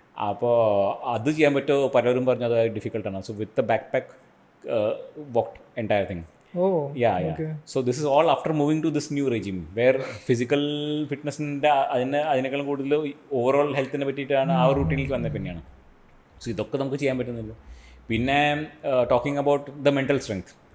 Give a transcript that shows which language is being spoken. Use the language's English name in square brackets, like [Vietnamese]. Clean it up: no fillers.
[Malayalam] അപ്പോൾ അത് ചെയ്യാൻ പറ്റുമോ പലരും പറഞ്ഞു അത് ഡിഫിക്കൽട്ടാണ്. [English] So with the backpack walked entire thing. So this is all after moving to this new regime where physical fitnessന്റെ [Malayalam] അതിനേക്കാളും കൂടുതൽ ഓവറോൾ ഹെൽത്തിനെ പറ്റിയിട്ടാണ് ആ റൂട്ടീനിലേക്ക് വന്നത് പിന്നെയാണ്. സോ ഇതൊക്കെ നമുക്ക് ചെയ്യാൻ പറ്റുന്നില്ല. പിന്നെ [English] Talking about the mental strength.